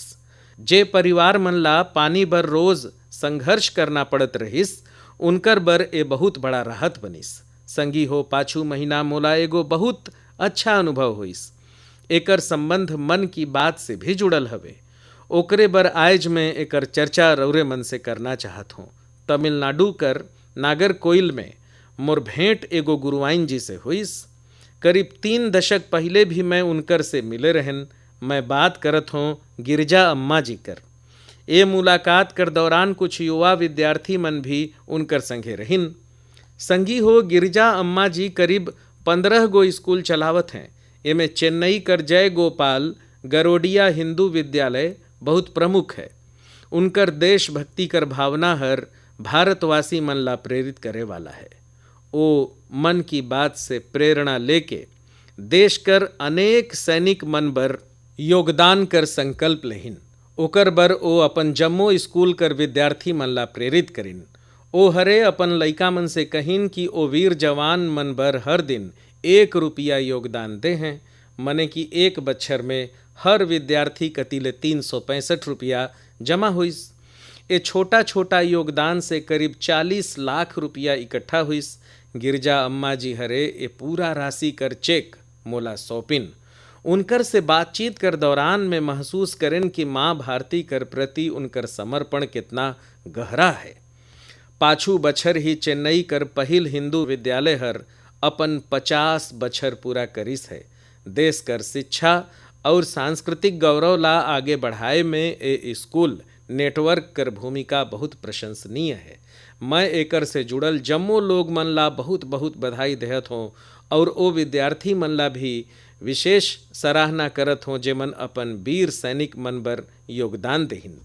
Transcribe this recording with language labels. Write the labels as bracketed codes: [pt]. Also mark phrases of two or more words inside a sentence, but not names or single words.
[hne] जे परिवार मन ला पानी बर रोज संघर्ष करना पड़त रहिस, उनकर बर ए बहुत बड़ा राहत बनिस। संगी हो, पाछू महीना मोला एगो बहुत अच्छा अनुभव होइस। एकर संबंध मन की बात से भी जुड़ल हवे। ओकरे बर आज मैं एकर चर्चा रौरे मन से करना चाहत हूँ। तमिलनाडु कर नागरकोइल में मोर भेंट एगो गुरुवाइन जी से हुईस। करीब 3 दशक पहले भी मैं उनकर से मिले रहन। मैं बात करत हूँ गिरजा अम्मा जी कर। ए मुलाकात कर दौरान कुछ युवा विद्यार्थी मन भी उनकर संगे रहिन। संगी हो, गिरजा अम्मा जी करीब 15 गो स्कूल चलावत हैं। एमें चेन्नई कर जय गोपाल गरोडिया हिंदू विद्यालय बहुत प्रमुख है। उनकर देशभक्ति कर भावना हर भारतवासी मन ला प्रेरित करे वाला है। ओ मन की बात से प्रेरणा लेके देश कर अनेक सैनिक मन बर योगदान कर संकल्प लेहिन। ओकर बर ओ अपन जम्मो स्कूल कर विद्यार्थी मन ला प्रेरित करिन। ओ हरे अपन लइका मन से कहिन कि ओ वीर जवान मन बर हर दिन 1 रुपया योगदान दे हैं। मने कि 1 बच्छर में हर विद्यार्थी कतिले 365 रुपया जमा हुईस। ए छोटा छोटा योगदान से करीब 40 लाख रुपया इकट्ठा हुईस। गिरजा अम्मा जी हरे ए पूरा राशि कर चेक मोला सौंपिन। उनकर से बातचीत कर दौरान में महसूस करें कि माँ भारती कर प्रति उनकर समर्पण कितना गहरा है। पाछू बछर ही चेन्नई कर पहिल हिंदू विद्यालय हर अपन 50 बछर पूरा करिस है। देश कर शिक्षा और सांस्कृतिक गौरव ला आगे बढ़ाए में ए स्कूल नेटवर्क कर भूमिका बहुत प्रशंसनीय है। मैं एकर से जुड़ल जम्मो लोग मन ला बहुत बहुत बधाई देहत हों और ओ विद्यार्थी मन ला भी विशेष सराहना करत हों जेमन अपन वीर सैनिक मन बर योगदान देहिन।